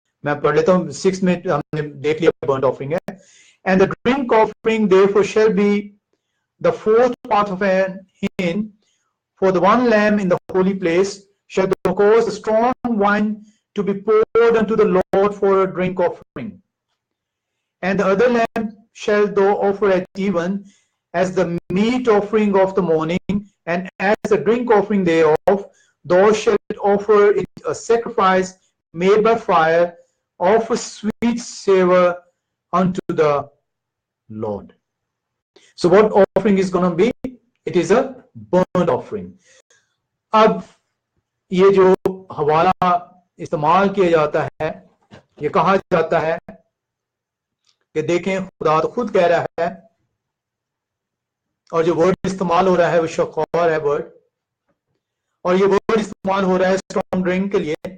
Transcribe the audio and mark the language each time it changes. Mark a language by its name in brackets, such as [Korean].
[Hindi] मैं पढ़ लेता हूँ, 6th में हमने देख लिया burnt offering है. [English] And the drink offering therefore shall be the 4th part of an hin. For the one lamb in the holy place shall cause the strong wine to be poured unto the Lord for a drink offering. And the other lamb shall thou offer at even, as the meat offering of the morning, and as the drink offering thereof, thou shalt offer it a sacrifice made by fire, of a sweet savor unto the Lord. So what offering is going to be? It is a burnt offering. [Hindi] अब ये जो हवाला इस्तेमाल किया जाता है, ये कहा जाता है कि देखें खुदा तो खुद कह रहा है, और जो वर्ड इस्तेमाल हो रहा है वो शक़ौर है वर्ड, और ये वर्ड इस्तेमाल हो रहा है स्ट्रॉन्ग ड्रिंक के लिए.